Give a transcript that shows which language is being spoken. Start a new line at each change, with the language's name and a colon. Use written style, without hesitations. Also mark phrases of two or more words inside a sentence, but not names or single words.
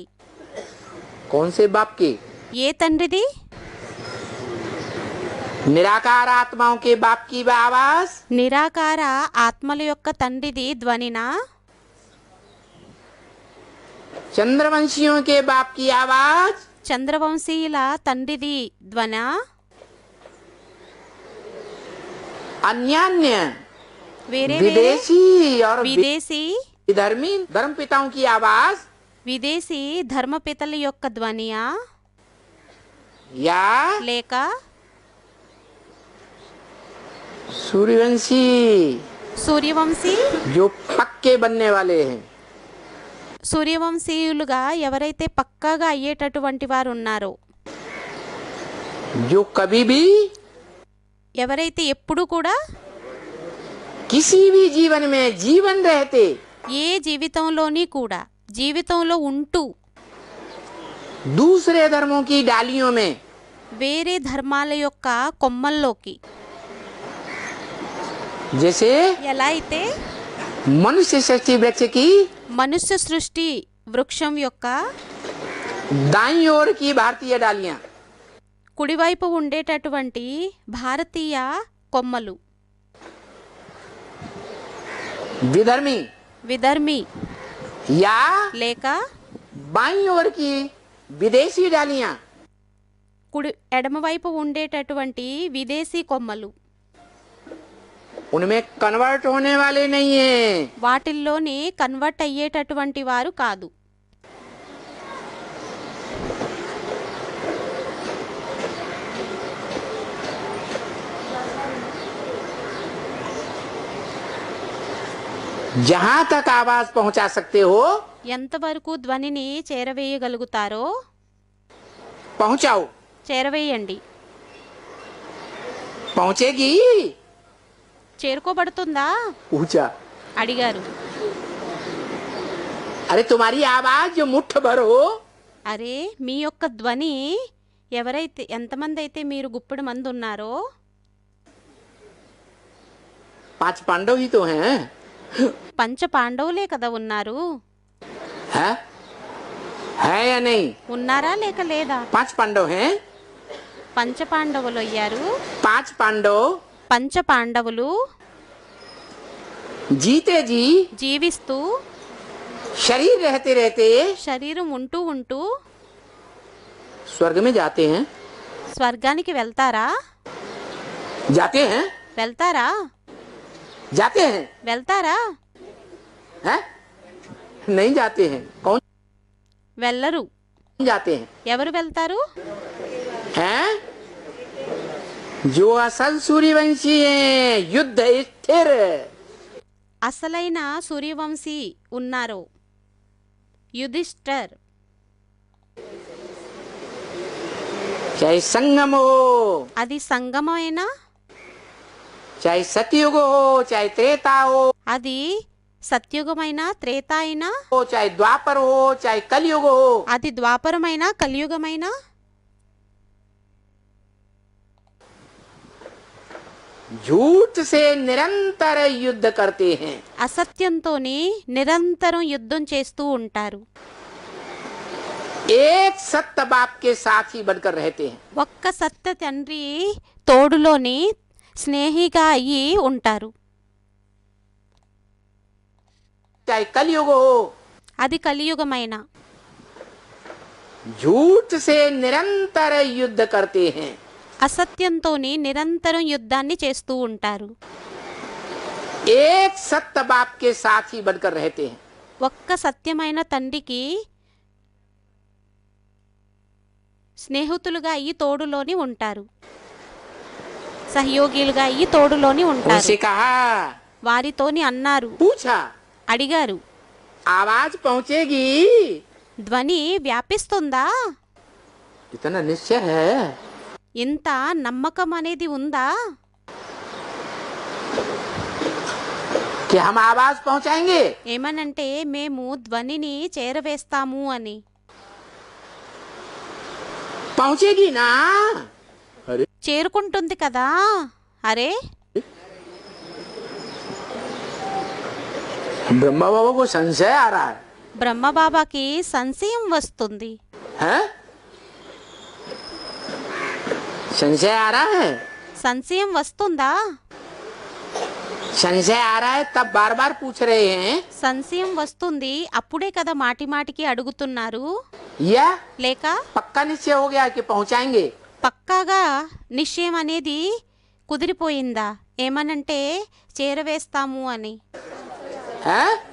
Hindi: कौन से बाप की?
Telugu: ఏ తండ్రిది?
Hindi: निराकार आत्माओं के बाप की आवाज,
Telugu: నిరాకార ఆత్మల యొక్క తండ్రిది ధ్వనినా?
Hindi: चंद्रवंशियों के बाप की आवाज,
Telugu: చంద్రవంశీయుల తండ్రిది ధ్వనా?
Hindi: अन्यान्य
Telugu: వేరే వేరే
Hindi: विदेशी और
Telugu: విదేశీ
Hindi: विधर्मी धर्म पिताओं की आवाज,
Telugu: విదేశీ ధర్మపితల యొక్క ధ్వనియా
Hindi: या
Telugu: లేక
Hindi: सूर्यवंशी
Telugu: సూర్యవంశీ?
Hindi: जो पक्के बनने वाले हैं,
Telugu: సూర్యవంశీయులుగా ఎవరైతే పక్కాగా అయ్యేటటువంటి వారు ఉన్నారో,
Hindi: जो कभी भी
Telugu: ఎవరైతే ఎప్పుడు కూడా
Hindi: किसी भी जीवन में जीवन रहते
Telugu: ఏ జీవితంలోని కూడా జీవితంలో ఉంటూ
Hindi: दूसरे धर्मों की डालियों में
Telugu: వేరే ధర్మాల యొక్క కొమ్మల్లోకి,
Hindi: जैसे
Telugu: ఎలా అయితే
Hindi: मनुष्य सृष्टि वृक्ष की
Telugu: మనుష్య సృష్టి వృక్షం యొక్క
Hindi: दाईं ओर की भारतीय डालियां,
Telugu: కుడివైపు ఉండేటటువంటి భారతీయ కొమ్మలు
Hindi: विधर्मी
Telugu: విధర్మి
Hindi: या
Telugu: లేక
Hindi: बाईं ओर की विदेशी डालियां,
Telugu: కుడి ఎడమవైపు ఉండేటటువంటి విదేశీ కొమ్మలు,
Hindi: उनमें कन्वर्ट होने वाले नहीं हैं।
Telugu: వాటిల్లోని కన్వర్ట్ అయ్యేటటువంటి వారు కాదు.
Hindi: जहां तक आवाज पहुंचा सकते हो
Telugu: ఎంతవరకు ధ్వనిని చేరవేయగలుగుతారో
Hindi: पहुंचाओ।
Telugu: చేరవేయండి.
Hindi: पहुंचेगी?
Telugu: చేరుకోబడుతుందా
Hindi: पूछा।
Telugu: అడిగారు.
Hindi: अरे तुम्हारी आवाज जो मुट्ठ भर हो,
Telugu: అరే మీ యొక్క ధ్వని ఎవరైతే ఎంతమంది అయితే మీరు గుప్పెడు మంది ఉన్నారో,
Hindi: 5 पांडव ही तो हैं।
Telugu: పంచ పాండవులే కదా ఉన్నారు.
Hindi: है या नहीं?
Telugu: ఉన్నారా లేక లేదా?
Hindi: 5 पांडव हैं।
Telugu: పంచ పాండవులు అయ్యారు.
Hindi: 5 पांडव
Telugu: పంచ పాండవులు
Hindi: जीते जी
Telugu: జీవిస్తూ
Hindi: शरीर रहते रहते
Telugu: శరీరం ఉంటూ ఉంటూ
Hindi: स्वर्ग में जाते हैं।
Telugu: స్వర్గానికి వెళ్తారా?
Hindi: जाते हैं?
Telugu: వెళ్తారా?
Hindi: जाते हैं?
Telugu: వెళ్తారా?
Hindi: हैं? नहीं जाते हैं। कौन
Telugu: వెళ్ళరు.
Hindi: जाते हैं?
Telugu: ఎవరు వెళ్తారు?
Hindi: हैं? जो असल सूर्यवंशी हैं, युद्ध स्थिर,
Telugu: అసలైన సూర్యవంశీ ఉన్నారో, యుధిష్ఠర్.
Hindi: चाहे संगम हो,
Telugu: అది సంగమైనా,
Hindi: चाहे सतयुग हो, चाहे त्रेता हो,
Telugu: అది సత్యుగమైనా, త్రేత అయినా,
Hindi: चाहे द्वापर हो, चाहे कलयुग हो,
Telugu: అది ద్వాపరమైనా, కలియుగమైనా,
Hindi: झूठ से निरंतर युद्ध करते हैं।
Telugu: అసత్యంతోని నిరంతరం యుద్ధం చేస్తూ ఉంటారు.
Hindi: एक सत्य बाप के साथ ही बनकर रहते हैं।
Telugu: ఒక్క సత్య తండ్రి తోడులోని స్నేహిగా అయ్యి ఉంటారు.
Hindi: चाहे कलयुग हो,
Telugu: అది కలియుగమైన,
Hindi: झूठ से निरंतर युद्ध करते हैं।
Telugu: అసత్యంతోని నిరంతరం యుద్ధాన్ని చేస్తూ ఉంటారు.
Hindi: एक सत्य बाप के साथ ही बनकर रहते हैं।
Telugu: ఒక్క సత్యమైన తండ్రికి స్నేహితులుగా అయ్యి తోడులోని ఉంటారు. సహయోగిలుగా అయ్యి తోడులోని ఉంటారు.
Hindi: उनसे कहा,
Telugu: వారితోని అన్నారు,
Hindi: पूछा,
Telugu: అడిగారు,
Hindi: आवाज पहुंचेगी?
Telugu: ధ్వని వ్యాపిస్తుందా?
Hindi: इतना निश्चय है?
Telugu: ఇంత నమ్మకం అనేది ఉందా?
Hindi: कि हम आवाज पहुंचाएंगे?
Telugu: ఏమనంటే మేము ధ్వనిని చేరవేస్తాము అని.
Hindi: पहुंचेगी ना? अरे
Telugu: చేరుకుంటుంది కదా. అరే
Hindi: ब्रह्मा बाबा को संशय आ रहा है
Telugu: బ్రహ్మబాబాకి సంశయం వస్తుంది.
Hindi: हैं? संशय आ रहा है
Telugu: సంశయం వస్తుందా?
Hindi: संशय आ रहा है तब बार बार पूछ रहे हैं
Telugu: సంశయం వస్తుంది అప్పుడే కదా మాటి మాటికి అడుగుతున్నారు.
Hindi: या
Telugu: లేక
Hindi: पक्का निश्चय हो गया कि पहुंचाएंगे
Telugu: పక్కాగా నిశ్చయం అనేది కుదిరిపోయిందా? ఏమనంటే చేరవేస్తాము అని.
Hindi: हैं?